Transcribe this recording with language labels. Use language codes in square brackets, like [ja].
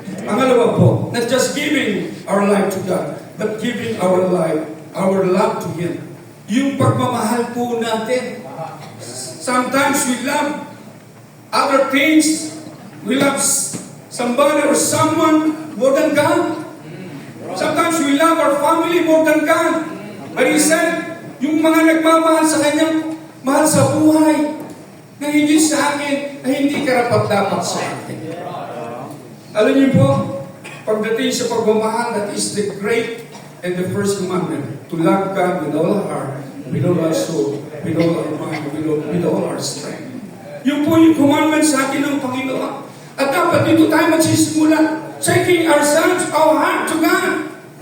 [tl] Pangalawa po, [en] not just giving our life to God, but giving our life, our love to Him. [tl] Yung pagmamahal po natin. [en] Sometimes we love other things. We love somebody or someone more than God. Sometimes we love our family more than God. But He said, [tl] yung mga nagmamahal sa Kanyang mahal sa buhay, na hindi sa akin, na hindi karapat-dapat sa akin. Alam niyo po, pagdating sa pagmamahal, [en] that is the great and the first commandment, to love God with all our heart, with all our soul, with all our mind, with all our strength. [tl] Yun po yung commandment sa atin ng Panginoon. At dapat dito tayo magsisimula, [en] checking ourselves, our heart to God.